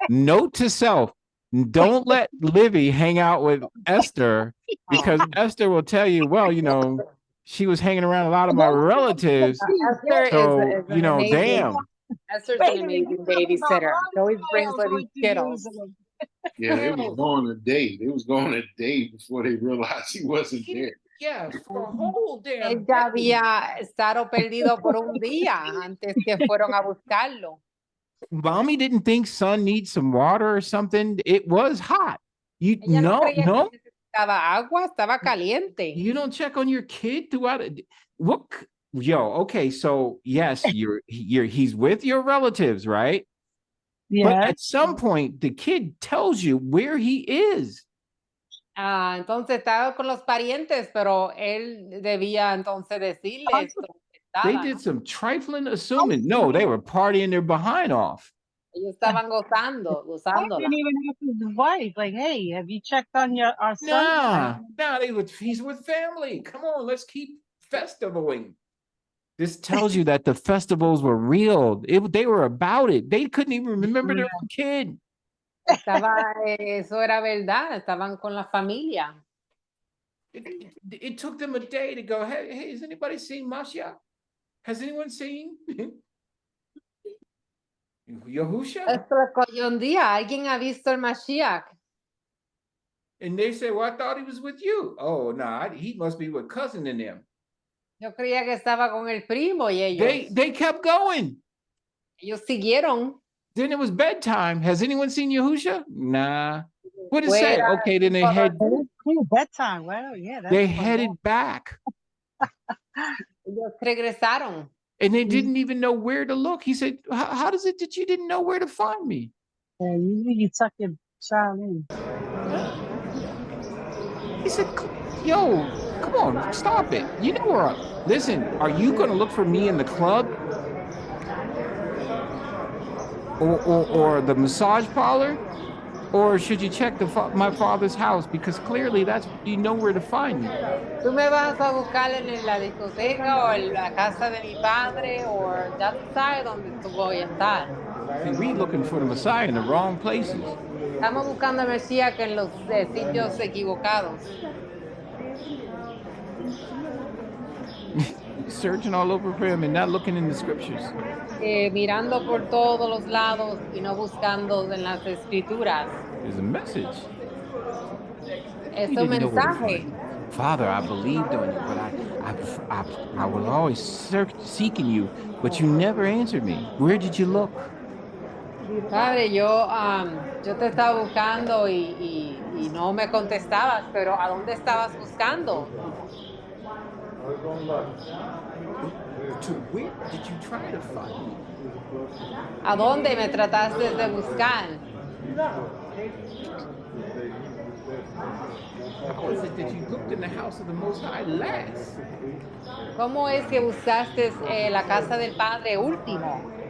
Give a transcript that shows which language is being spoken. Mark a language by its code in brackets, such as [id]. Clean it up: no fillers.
[en] Note to self, don't let Livy hang out with Esther, because Esther will tell you, well, you know, she was hanging around a lot of my relatives. Esther So, is you know, amazing. damn. Esther's an amazing babysitter. She always brings little kiddos. Yeah, they was going a day. They was going a day before they realized he wasn't there. Yeah, for a whole damn [es] Él ya había estado perdido por un día antes que fueron a buscarlo. [en] Mommy didn't think son needs some water or something. It was hot. You [es] Ella no no, creía no. que necesitaba agua, estaba caliente. [en] You don't check on your kid throughout it. What? Yo, okay, so yes, he's with your relatives, right? Yeah. But at some point, the kid tells you where he is. [es] Entonces estaba con los parientes, pero él debía entonces decirles dónde [en] They [es] estaba, [en] did [es] ¿no? [en] some trifling assuming. No, they were partying their behind off. [es] Ellos estaban [en] I [es] gozándola. [en] didn't even ask his wife, like, hey, have you checked on our son? Nah, he's with family. Come on, let's keep festivaling. This tells you that the festivals were real. They were about it. They couldn't even remember their own kid. [es] Eso era verdad, estaban con la familia. [en] It took them a day to go, hey, has anybody seen Masha? Has anyone seen Yahusha? [es] Esto le cogió un día, ¿alguien ha visto el Mashiach? [en] And they say, well, I thought he was with you. Oh, no, he must be with cousin in them. [es] Yo creía que estaba con el primo y ellos. [en] They kept going. [es] Ellos siguieron. [en] Then it was bedtime. Has anyone seen Yahusha? Nah. What did it say? [es] Fuera, [en] Okay, then they Bedtime. Well, yeah. they headed back. [es] Ellos regresaron. [en] And they didn't even know where to look. He said, how does it that you didn't know where to find me? Yeah, usually you tuck your child in. He said, yo, come on, stop it. You know where listen, are you going to look for me in the club? Or the massage parlor? Or should you check my father's house? Because clearly you know where to find me. [es] Tú me vas a buscar en la discoteca o en la casa de mi padre o ya tú sabes dónde tú voy a estar. [en] See, we looking for the Messiah in the wrong places. [es] Estamos buscando a Mesías en los sitios equivocados. [en] Searching all over for him and not looking in the scriptures. [es] Mirando por todos los lados y no buscando en las escrituras. [en] There's a message. [es] Es [en] You [es] un [en] didn't know where to [es] mensaje. [en] find me. Father, I believed on you, but I was always seeking you, but you never answered me. Where did you look? [es] Padre, yo te estaba buscando y no me contestabas, pero ¿a dónde estabas buscando? [en] To where did you try to find me? [es] ¿A dónde me trataste de buscar? [en] How is it that you looked in the house of the Most High last? [es] ¿Cómo es que buscaste la casa del Padre último?